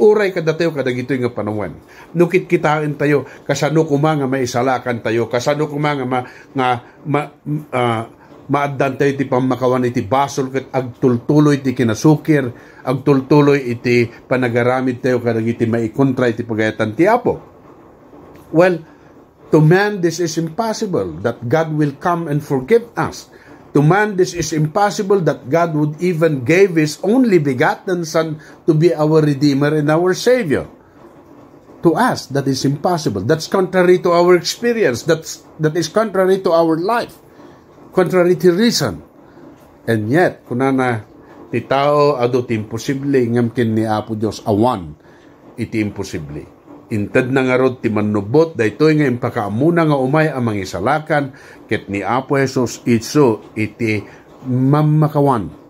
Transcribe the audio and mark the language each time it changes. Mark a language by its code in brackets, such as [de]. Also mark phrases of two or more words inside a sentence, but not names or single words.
[ilo] Uray kadatayo kadagitoy nga panungan. Nukit kitain tayo, kasano kuma nga maisalakan tayo, kasano kuma nga maaddan tayo iti pamakawan iti basol ket agtultuloy iti kinasukir, agtultuloy iti panagaramid tayo kadagiti maikontra iti pagayatan ti Apo. [en] Well, to man this is impossible that God will come and forgive us. To man this is impossible that God would even give His only begotten Son to be our Redeemer and our Savior. To us, that is impossible. That's contrary to our experience. That is contrary to our life. Contrary to reason. And yet, [ilo] kunana, ti tao ado ti imposible, ngamkin ni Apo Diyos awan, iti imposible. Inted na nga rod ti manubot, daytoy nga impakaamuna nga umay amang isalakan, ket ni Apo Jesus iso iti mamakawan.